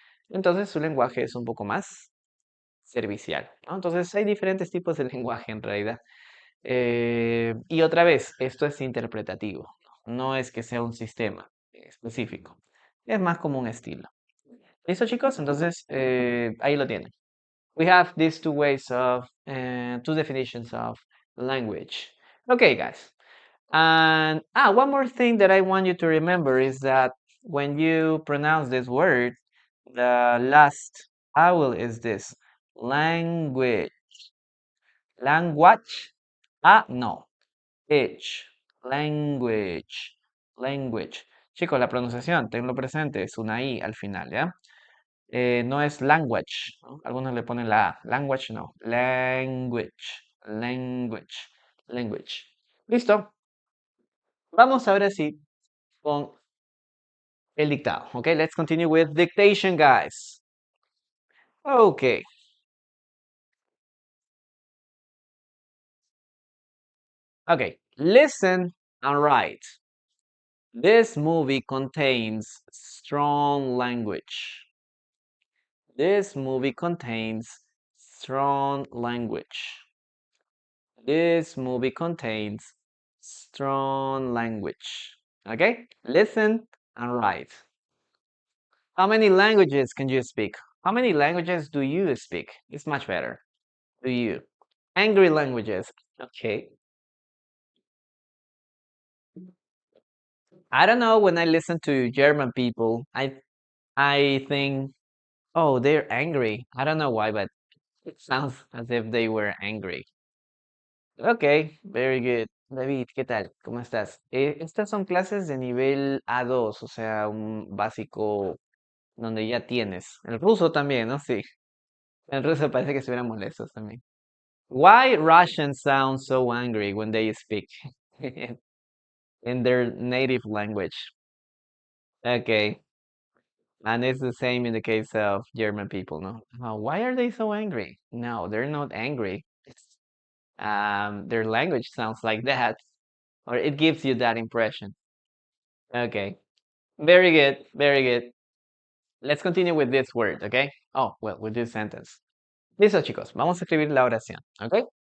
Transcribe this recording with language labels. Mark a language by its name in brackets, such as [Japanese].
[Spanish] Entonces su lenguaje es un poco más servicial, ¿no? Entonces hay diferentes tipos de lenguaje en realidad. Y otra vez, esto es interpretativo, no es que sea un sistema específico, es más como un estilo. ¿Listo, chicos? Entonces, ahí lo tienen. [English] We have these two ways of, two definitions of language. Okay, guys. And one more thing that I want you to remember is that when you pronounce this word, the last vowel is this language. Language. No. H. Language. Language. [Spanish] Chicos, la pronunciación, tenlo presente, es una I al final, ¿ya? No es language, ¿no? Algunos le ponen la A. Language no. Language. Language. Language. Listo. Vamos ahora sí con el dictado. [English] Okay, let's continue with dictation, guys. Okay. Okay. Listen and write. This movie contains strong language. This movie contains strong language. This movie contains strong language. Okay? Listen and write. How many languages can you speak? How many languages do you speak? It's much better. Do you? Angry languages. Okay. I don't know, when I listen to German people, I think, oh, they're angry. I don't know why, but it sounds as if they were angry. Okay, very good. David, [Spanish] ¿qué tal? ¿Cómo estás? Estas son clases de nivel A2, o sea, un básico donde ya tienes. El ruso también, ¿no? Sí. El ruso parece que estuvieran molestos también. [English] Why Russians sound so angry when they speak in their native language? Okay. And it's the same in the case of German people, no? Why are they so angry? No, they're not angry. Their language sounds like that, or it gives you that impression. Okay, very good, very good. Let's continue with this word, okay? Oh, well, with this sentence. [Spanish] Listo, chicos, vamos a escribir la oración, okay?